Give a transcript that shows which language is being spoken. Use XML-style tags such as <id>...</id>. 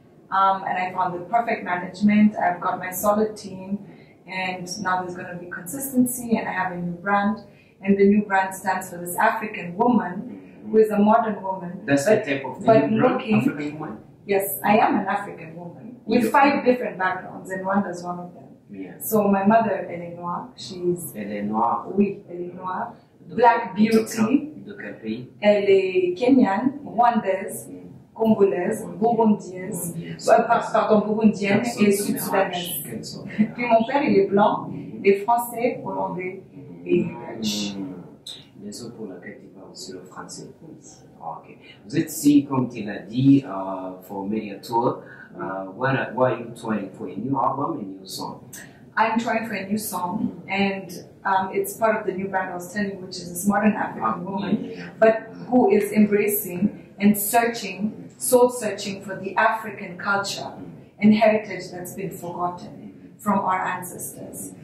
<en>And I found the perfect management. I've got my solid team, and now there's going to be consistency, and I have a new brand. And the new brand stands for this African woman who is a modern woman. That's the type of the new brand, African woman? Yes, I am an African woman with 5 different backgrounds, and Rwanda is one of them. So my mother,</en> <fr>elle est noire.</fr> <en>She's...</en> <fr>Elle est noire? Oui, elle est noire.</fr> <en>Black beauty.</en> <fr>De quel pays? Elle est Kenyan, Rwandaise, Congolaise, Burundienne, Burundienne et Sud-Soudanaise. Puis mon père, il est blanc, et français, hollandais et belge. Raison pour laquelle tu parles aussi le français. Ok. Vous êtes ici, comme tu l'as dit,</fr> <en>for media tour. Why are you touring for a new album, a new song? I'm touring for a new song, and it's part of the new brand I was telling you, which is this modern African woman, but who is embracing and searching, soul searching for the African culture and heritage that's been forgotten from our ancestors.</en>